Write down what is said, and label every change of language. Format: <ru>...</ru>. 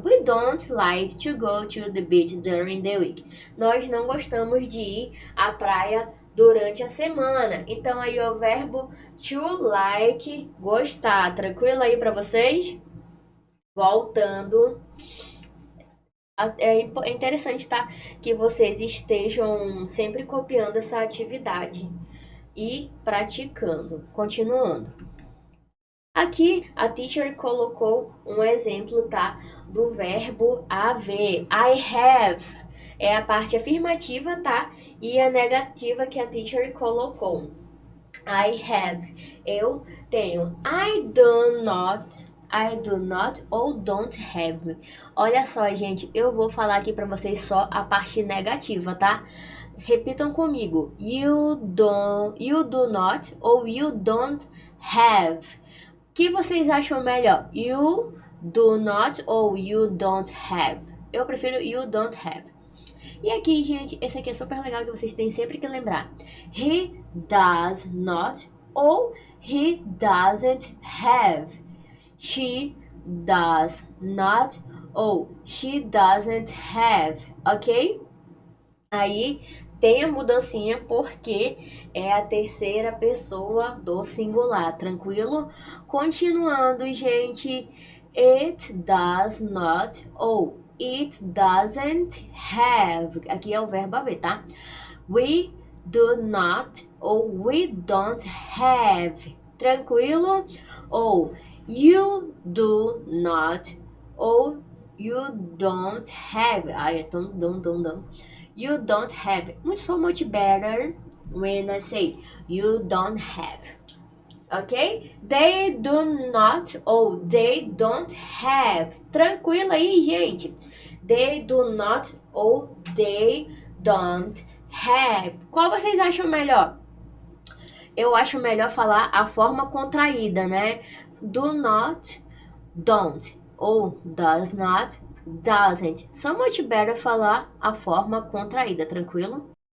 <en>We don't like to go to the beach during the week.</en> <pt>Nós não gostamos de ir à praia durante a semana. Então aí o verbo to like, gostar. Tranquilo aí para vocês? Voltando. É interessante, tá? Que vocês estejam sempre copiando essa atividade e praticando. Continuando. Aqui a teacher colocou um exemplo, tá? Do verbo haver. I have é a parte afirmativa, tá? E a negativa que a teacher colocou. I have. Eu tenho.</pt> <en>I do not ou don't have.</en> <pt>Olha só, gente, eu vou falar aqui para vocês só a parte negativa, tá? Repitam comigo.</pt> <en>You do not ou you don't have.</en> <pt>O que vocês acham melhor?</pt> <en>You do not ou you don't have?</en> <pt>Eu prefiro</pt> <en>you don't have.</en> <pt>E aqui, gente, esse aqui é super legal que vocês têm sempre que lembrar.</pt> <en>He does not ou he doesn't have. She does not ou she doesn't have, ok?</en> <pt>Aí tem a mudancinha porque é a terceira pessoa do singular, tranquilo? Continuando, gente,</pt> <en>it does not ou it doesn't have.</en> <pt>Aqui é o verbo haver, tá?</pt> <en>We do not ou we don't have.</en> <pt>Tranquilo?</pt> <en>Ou you do not ou you don't have.</en> <pt>Ai, é tão dum.</pt> <en>You don't have. So much better when I say you don't have. Ok? They do not ou they don't have.</en> <pt>Tranquilo aí, gente.</pt> <en>They do not ou they don't have.</en> <pt>Qual vocês acham melhor? Eu acho melhor falar a forma contraída, né?</pt> <en>Do not, don't. Ou does not, doesn't. So much better</en> <pt>falar a forma contraída, tranquilo?</pt>